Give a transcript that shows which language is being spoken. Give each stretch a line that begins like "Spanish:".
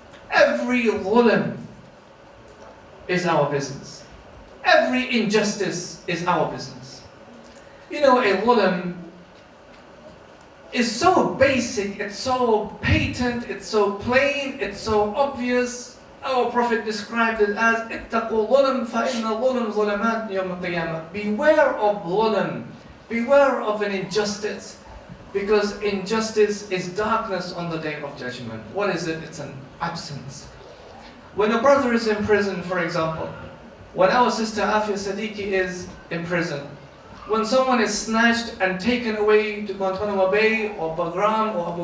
English: Every dhulm is our business. Every injustice is our business. You know, a dhulm is so basic, it's so patent, it's so plain, it's so obvious. Our Prophet described it as
Arabic: اتقوا الظلم فإن الظلم ظلمات يوم القيامة.
English: Beware of dhulm, beware of an injustice, because injustice is darkness on the day of judgment. What is it? It's an absence. When a brother is in prison, for example, when our sister Afia Siddiqui is in prison, when someone is snatched and taken away to Guantanamo Bay or Bagram or Abu